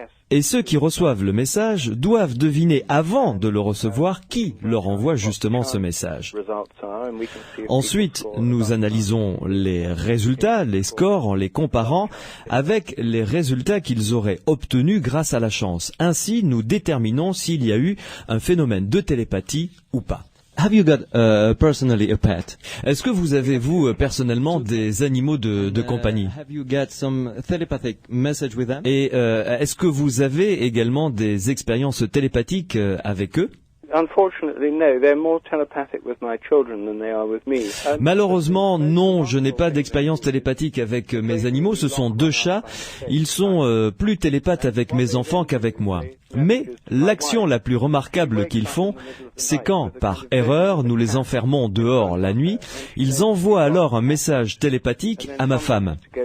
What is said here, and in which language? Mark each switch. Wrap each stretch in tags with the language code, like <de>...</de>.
<fr>Et ceux qui reçoivent le message doivent deviner avant de le recevoir qui leur envoie justement ce message. Ensuite, nous analysons les résultats, les scores, en les comparant avec les résultats qu'ils auraient obtenus grâce à la chance. Ainsi, nous déterminons s'il y a eu un phénomène de télépathie ou pas.</fr> <en>Have you got personally a pet?</en> <fr>Est-ce que vous avez, vous, personnellement, des animaux de compagnie?</fr> <en>Have you got some telepathic message with them?</en> <fr>Et est-ce que vous avez également des expériences télépathiques avec eux?</fr> <en>Unfortunately, no. They're more telepathic with my children than they are with me.</en> <fr>Malheureusement, non, je n'ai pas d'expérience télépathique avec mes animaux, ce sont 2 chats. Ils sont plus télépathes avec mes enfants qu'avec moi. Mais l'action la plus remarquable qu'ils font, c'est quand, par erreur, nous les enfermons dehors la nuit, ils envoient alors un message télépathique à ma femme.</fr>